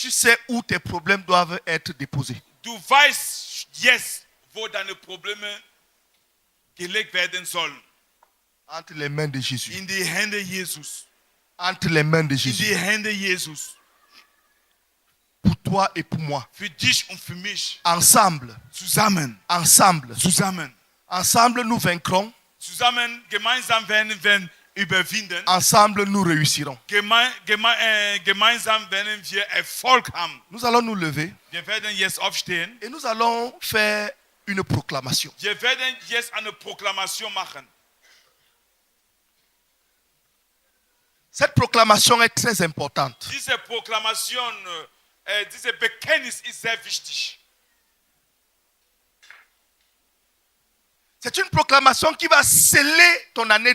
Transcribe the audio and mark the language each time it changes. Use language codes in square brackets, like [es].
[fr] tu sais où tes problèmes doivent être déposés. [de] du weißt jetzt, wo deine Probleme gelegt werden sollen. [fr] Entre les mains de Jésus. [de] In die Hände Jesus. [fr] Entre les mains de [de] In [fr] Jésus. [de] die Hände Jesus. [fr] Pour toi et pour moi. [de] Für dich und für mich. [fr] Ensemble. [de] Zusammen. [fr] Ensemble. [de] Zusammen. [fr] Ensemble, nous vaincrons. [de] Zusammen, gemeinsam werden wir überwinden. [fr] Ensemble, nous réussirons. [de] Gemeinsam werden wir Erfolg haben. [fr] Nous allons nous lever [de] Wir werden jetzt aufstehen. [fr] et nous allons faire une proclamation. [de] Wir werden jetzt eine Proklamation machen. [fr] Cette proclamation est très importante. [de] Diese Proklamation, diese Bekenntnis ist sehr wichtig. [fr] C'est une proclamation qui va sceller ton année